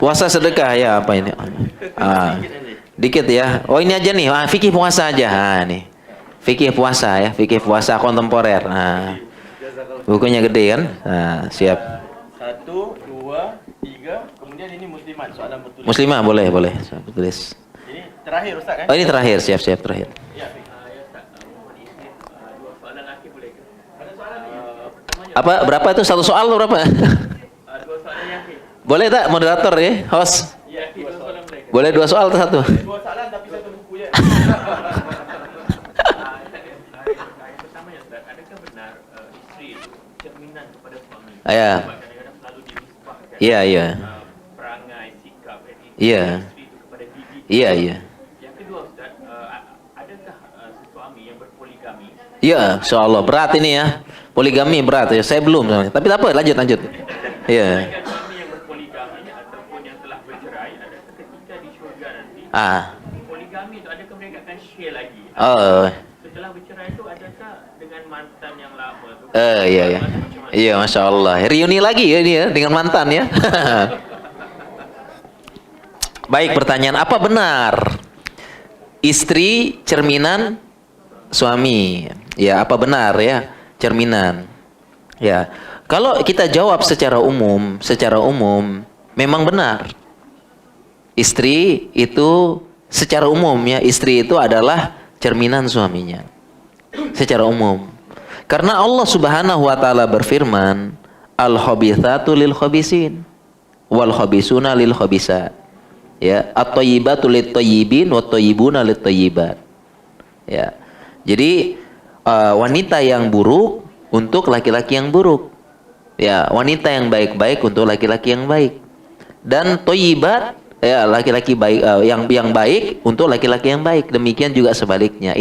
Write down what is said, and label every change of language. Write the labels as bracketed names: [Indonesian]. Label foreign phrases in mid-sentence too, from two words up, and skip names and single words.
[Indonesian] Puasa sedekah ya apa ini? Dikit ya. Oh ini aja nih. Fikih puasa aja. Nih. Fikih puasa ya. Fikih puasa kontemporer. Bukunya gede kan? Siap. [Malay] 1, 2, 3. Kemudian ini muslimat soalan betul. Muslimah boleh. Tulis. [Indonesian] Ini terakhir Ustaz kan? Oh ini terakhir. Siap terakhir. Ya. [Malay] Dua soalan lagi boleh ke? Ada soalan ni. [Indonesian] Berapa itu satu soal atau berapa? [Malay] 2 soalan yakin. Boleh tak moderator ya, host? Ya, 2 soalan boleh. [Indonesian] Boleh 2 soal atau 1? [Malay] 2 soalan tapi Yang pertama ya Ustaz, adakah benar istri itu cerminan kepada suami? [Indonesian] Ya. [Malay] Sebab kadang-kadang selalu dinisbahkan [Indonesian] Iya, iya. [Malay] perangai, sikap, [Indonesian] Iya. [Malay] istri itu kepada gigi. [Indonesian] Iya, iya. [Malay] Yang kedua Ustaz, adakah suami yang berpoligami? [Indonesian] Iya, insyaallah berat ini ya. Poligami berat ya. Saya belum, tapi tak apa, lanjut. Iya. [Malay] Adakah suami yang berpoligami ataupun yang telah bercerai, adakah ketika di syurga nanti poligami itu adakah mereka akan share lagi? Oh. Setelah bercerai itu adakah dengan mantan yang lama tu? [Indonesian] Iya. Iya, [Arabic] Masya Allah. [Indonesian] Reuni lagi ya ini ya dengan mantan ya. Baik, pertanyaan apa benar? Istri cerminan suami. Ya, apa benar ya? Cerminan. Ya. Kalau kita jawab secara umum memang benar. Istri itu secara umum ya, istri itu adalah cerminan suaminya. Secara umum. Karena Allah [Arabic] Subhanahu wa taala [Indonesian] berfirman, [Arabic] "Al-khabithatu lil khabisin wal khabisuna lil khabisat." [Indonesian] Ya, [Arabic] at-thayyibatu lit thayyibin wat thayyibuna lit thayyibat. [Indonesian] Ya. Jadi wanita yang buruk untuk laki-laki yang buruk. Ya, wanita yang baik-baik untuk laki-laki yang baik. Dan thayyibat ya laki-laki baik yang baik untuk laki-laki yang baik. Demikian juga sebaliknya.